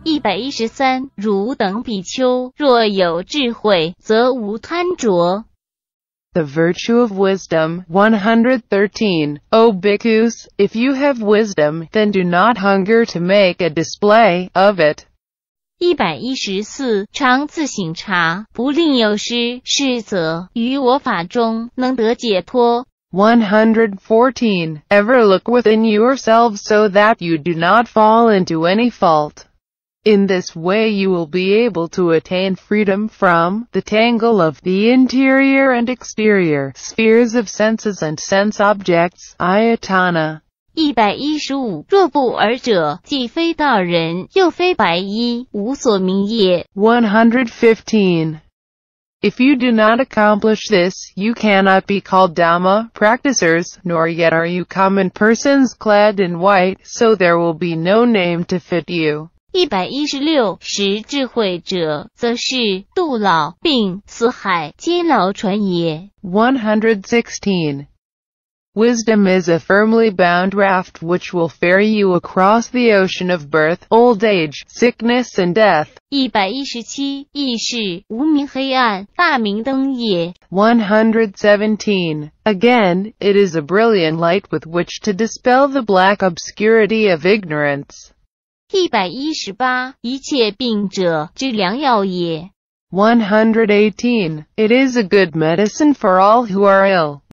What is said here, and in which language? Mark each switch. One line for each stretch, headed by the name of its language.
Chinese: 113汝等比丘，若有智慧，则无贪着。
English: The virtue of wisdom. 113 O Bhikkhus, if you have wisdom, then do not hunger to make a display of it.
Chinese: 114常自省察，不令有失，是则于我法中能得解脱。
English: 114 Ever look within yourselves so that you do not fall into any fault. In this way you will be able to attain freedom from the tangle of the interior and exterior spheres of senses and sense objects, ayatana.
Chinese: 115若不尔者，既非道人，又非白衣，无所名也。
English: 115 If you do not accomplish this, you cannot be called Dhamma practicers, nor yet are you common persons clad in white, so there will be no name to fit you.
Chinese: 116识智慧者，则是度老病死海皆劳船也。
English: 116 Wisdom is a firmly bound raft which will ferry you across the ocean of birth, old age, sickness and death.
Chinese: 117亦是无明黑暗，大明灯也。
English: 117 Again, it is a brilliant light with which to dispel the black obscurity of ignorance.
Chinese: 118一切病者之良药也。
English: 118 It is a good medicine for all who are ill.